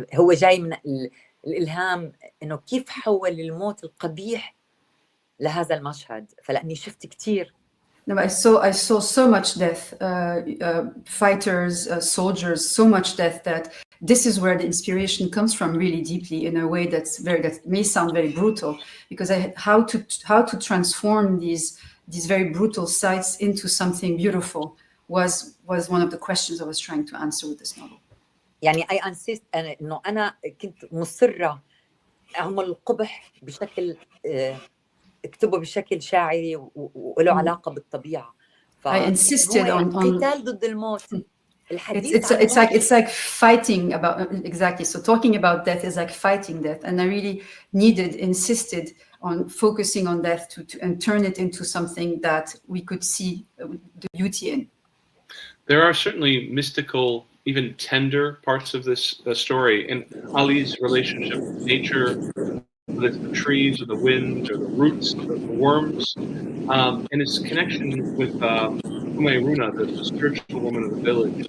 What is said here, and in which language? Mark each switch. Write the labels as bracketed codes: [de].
[ar] هو جاي من الالهام انه كيف حول الموت القبيح لهذا المشهد، فلاني شفت كتير. [en] No, I saw so much death, fighters, soldiers, so much death that this is where the inspiration comes from really deeply in a way that may sound very brutal, because how to transform these very brutal sights into something beautiful was one of the questions I was trying to answer with this novel. [ar] يعني [en] I insist [ar] انه انا كنت مصرة اعمل القبح بشكل اكتبه بشكل شاعري وله علاقة بالطبيعة. [en] I insisted on [ar] قتال ضد الموت. [en] It's like fighting about, exactly. So talking about death is like fighting death, and I really insisted on focusing on death and turn it into something that we could see the beauty in. There are certainly mystical, even tender parts of this story, and Ali's relationship with nature, whether it's the trees or the wind or the roots or the worms, and his connection with Umayruna, the spiritual woman of the village.